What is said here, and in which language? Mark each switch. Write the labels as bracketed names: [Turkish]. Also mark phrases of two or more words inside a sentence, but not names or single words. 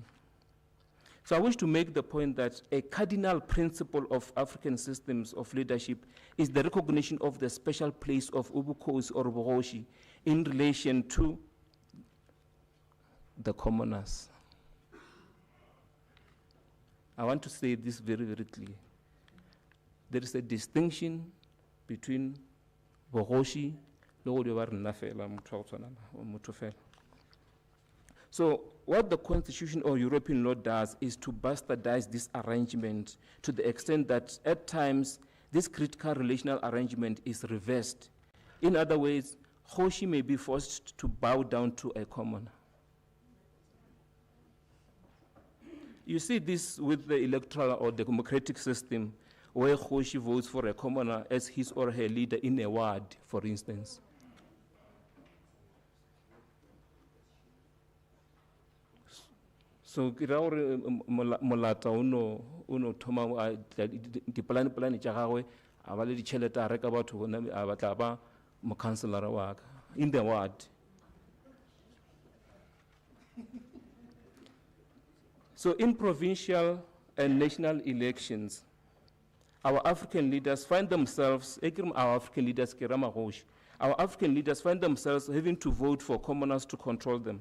[English] So I wish to make the point that a cardinal principle of African systems of leadership is the recognition of the special place of Ubukhosi or Bogoshi in relation to the commoners. I want to say this very, very clear. There is a distinction between [Northern Sotho] bogoši le go dio ba rena fela motho wa go tshwana na, motho fela. [English] So what the Constitution or European law does is to bastardize this arrangement to the extent that at times this critical relational arrangement is reversed. In other words, Kgoši may be forced to bow down to a commoner. You see this with the electoral or democratic system where Kgoši votes for a commoner as his or her leader in a ward, for instance. [Northern Sotho] So ke ra gore molata uno thoma dipolane tša gagwe a ba le ditšhelete a reka batho bona a batla ba mokhanselara wa ka [English] in the ward. So in provincial and national elections, our African leaders find themselves, our African leaders find themselves having to vote for commoners to control them.